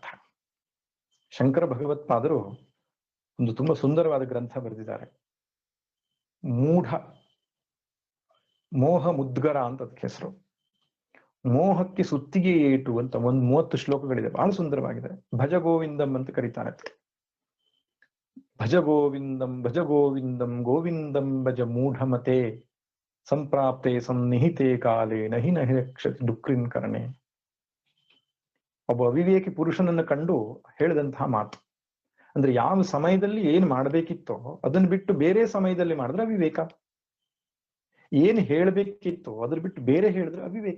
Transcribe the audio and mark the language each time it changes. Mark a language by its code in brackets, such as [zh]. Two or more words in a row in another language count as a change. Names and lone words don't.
[kn] ಶಂಕರ ಭಗವತ್ಪಾದರು ಒಂದು ತುಂಬಾ ಸುಂದರವಾದ ಗ್ರಂಥ ಬರೆದಿದ್ದಾರೆ. ಮೋಹ ಮುದ್ಗರ ಅಂತ ಅದಕ್ಕೆ ಹೆಸರು. ಮೋಹಕ್ಕೆ ಸುತ್ತಿಗೆ ಏಟು ಅಂತ ಒಂದು 30 ಶ್ಲೋಕಗಳಿದೆ, ಬಹಳ ಸುಂದರವಾಗಿದೆ. ಭಜ ಗೋವಿಂದಂ ಅಂತ ಕರೀತಾರೆ. [sa] ಭಜ ಗೋವಿಂದಂ ಭಜ ಗೋವಿಂದಂ ಗೋವಿಂದಂ ಭಜ ಮೂಢಮತೆ ಸಂಪ್ರಾಪ್ತೆ ಸನ್ನಿಹಿತೆ ಕಾಲೇ ನಹಿ ನಹಿ ರಕ್ಷತಿ ಡುಕ್ರಿನ್ ಕರ್ಣೆ. [kn] ಒಬ್ಬ ಅವಿವೇಕಿ ಪುರುಷನನ್ನು ಕಂಡು ಹೇಳಿದಂತಹ ಮಾತು. ಅಂದ್ರೆ ಯಾವ ಸಮಯದಲ್ಲಿ ಏನ್ ಮಾಡ್ಬೇಕಿತ್ತೋ ಅದನ್ನ ಬಿಟ್ಟು ಬೇರೆ ಸಮಯದಲ್ಲಿ ಮಾಡಿದ್ರೆ ಅವಿವೇಕ. ಏನ್ ಹೇಳ್ಬೇಕಿತ್ತೋ ಅದ್ರ ಬಿಟ್ಟು ಬೇರೆ ಹೇಳಿದ್ರೆ ಅವಿವೇಕ.